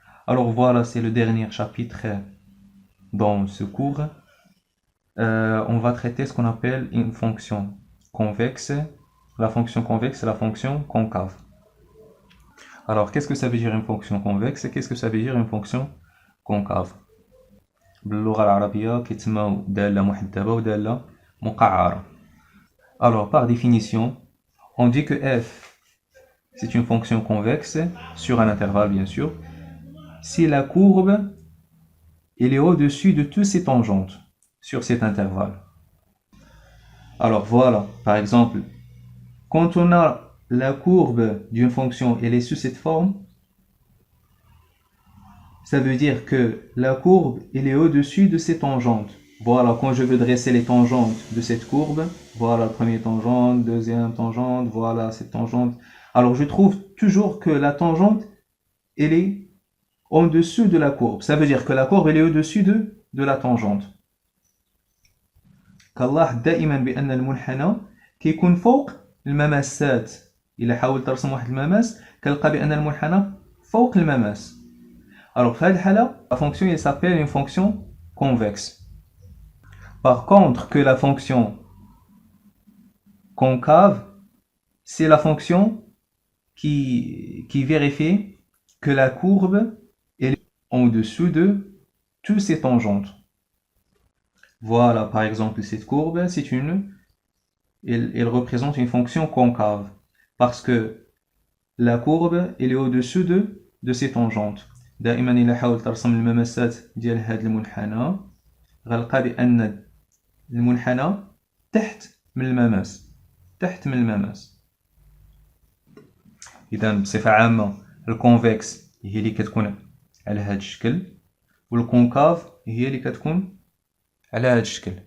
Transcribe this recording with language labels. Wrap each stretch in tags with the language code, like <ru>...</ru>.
<fr>Alors voilà, c'est le dernier chapitre dans ce cours. On va traiter ce qu'on appelle une fonction convexe. La fonction convexe et la fonction concave. Alors, qu'est-ce que ça veut dire une fonction convexe et qu'est-ce que ça veut dire une fonction concave?</fr> <ar>باللغة العربية كيتسموا دالة محدبة ودالة مقعرة.</ar> <fr>Alors, par définition, on dit que f, c'est une fonction convexe sur un intervalle, bien sûr, si la courbe elle est au-dessus de toutes ses tangentes sur cet intervalle. Alors voilà, par exemple, quand on a la courbe d'une fonction, elle est sous cette forme, ça veut dire que la courbe, elle est au-dessus de ses tangentes. Voilà, quand je veux dresser les tangentes de cette courbe, voilà, première tangente, deuxième tangente, voilà, cette tangente. Alors je trouve toujours que la tangente, elle est en dessous de la courbe. Ça veut dire que la courbe, elle est au-dessus de la tangente.</fr> <ar>كالله دائما بأن المنحنى كيكون فوق المماسات. إلا حاول ترسم واحد المماس كتلقى بأن المنحنى فوق المماس.</ar> <fr>Alors</fr> <ar>في هذه الحالة</ar> <fr>la fonction elle s'appelle une fonction convexe. Par contre que la fonction concave c'est la fonction qui vérifie que la courbe est en dessous de tous ses tangentes. Voilà, par exemple, cette courbe, elle représente une fonction concave parce que la courbe, elle est au-dessus de ses tangentes.</fr> <ar>دائما إلا حاول ترسم المماسات ديال هذا المنحنى غنلقى بأن المنحنى تحت من المماس. إذا بصفة عامة الكونفكس هي اللي كتكون على هذا الشكل والكونكاف هي اللي كتكون على هذا الشكل.</ar>